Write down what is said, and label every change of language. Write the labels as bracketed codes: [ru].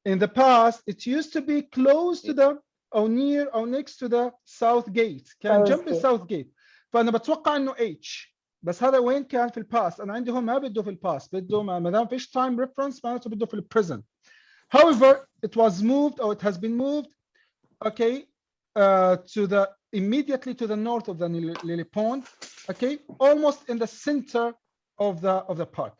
[en] In the past, it used to be close to the or near or next to the south gate. [ar] كان جنب الساوث جيت. فأنا بتوقع إنه H. بس هذا وين كان في الباست؟ أنا عندي هون ما بده في الباست، بده ما دام فيش time reference معناته بده في البريزنت. [en] However, it was moved or it has been moved, okay, to the immediately to the north of the lily pond, okay, almost in the center of the park.